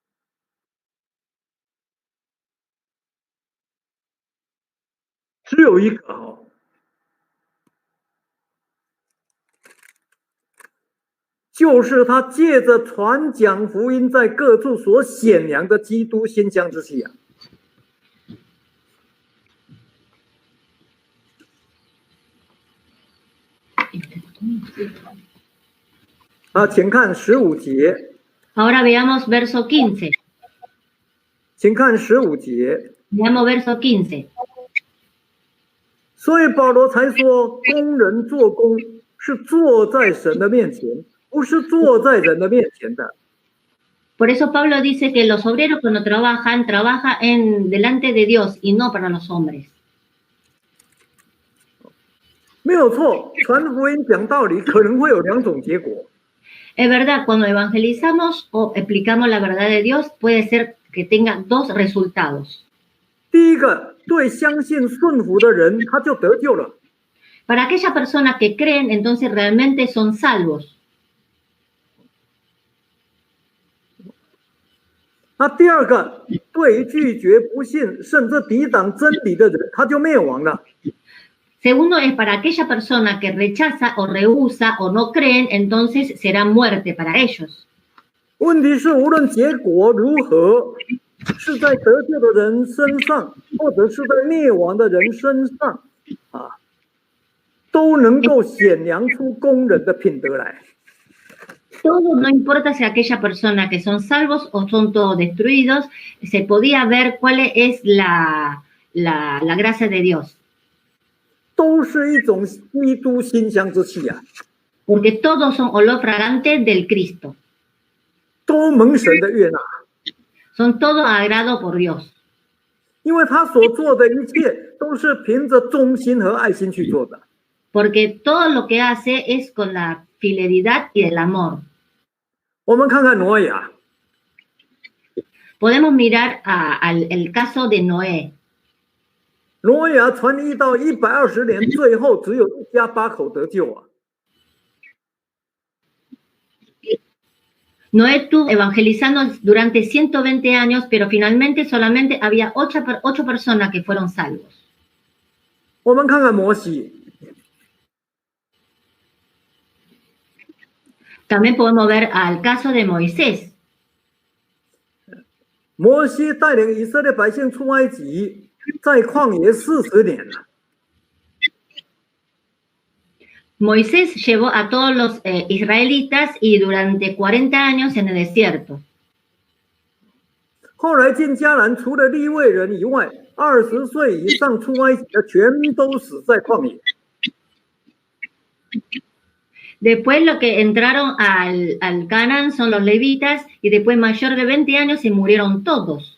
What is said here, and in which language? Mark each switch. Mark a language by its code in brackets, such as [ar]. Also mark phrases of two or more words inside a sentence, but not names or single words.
[zh] 只有一个哦，就是他借着传讲福音，在各处所显扬的基督馨香之气啊。请看15节。 [es] Ahora veamos verso 15. [zh] 请看15节。 [es] Veamos verso 15. [zh] 所以保罗才说，工人做工是坐在神的面前，不是坐在人的面前的。 [es] Por eso Pablo dice que los obreros cuando trabajan delante de Dios y no para los hombres. [zh] 没有错，传福音讲道理可能会有2种结果。 [es] Es verdad, cuando evangelizamos o explicamos la verdad de Dios, puede ser que tenga 2 resultados. [zh] 第一个，对相信顺服的人，他就得救了。 [es] Para aquellas personas que creen, entonces realmente son salvos. [zh] 那第二个，对于拒绝、不信，甚至抵挡真理的人，他就灭亡了。 [es] Segundo es para aquella persona que rechaza o rehúsa o no creen, entonces será muerte para ellos. [zh] 问题是，无论结果如何，是在得救的人身上，或者是在灭亡的人身上，都能够显扬出工人的品德来。 [es] Todo, no importa si aquella persona que son salvos o son todos destruidos, se podía ver cuál es la gracia de Dios. [zh] 都是一种基督馨香之气啊。 [es] Porque todos son olor fragante del Cristo. [zh] 都蒙神的悦纳。 [es] Son todos agrado por Dios. [zh] 因为他所做的一切都是凭着忠心和爱心去做的。 [es] Porque todo lo que hace es con la fidelidad y el amor. [zh] 我们看看挪亚。 [es] Podemos mirar el caso de Noé. [zh] 挪亚传1到120年，最后只有1家8口得救啊。 [es] Noé estuvo evangelizando durante 120 años, pero finalmente solamente había 8 personas que fueron salvos. [zh] 我们看看摩西。 [es] También podemos ver al caso de Moisés. [zh] 摩西带领以色列百姓出埃及，在旷野40年了。 [es] Moisés llevó a todos los israelitas y durante 40 años en el desierto. [zh] 后来进迦南，除了利未人以外，20岁以上出埃及的全都死在旷野。 [es] Después los que entraron al Canaán son los levitas y después mayor de 20 años se murieron todos.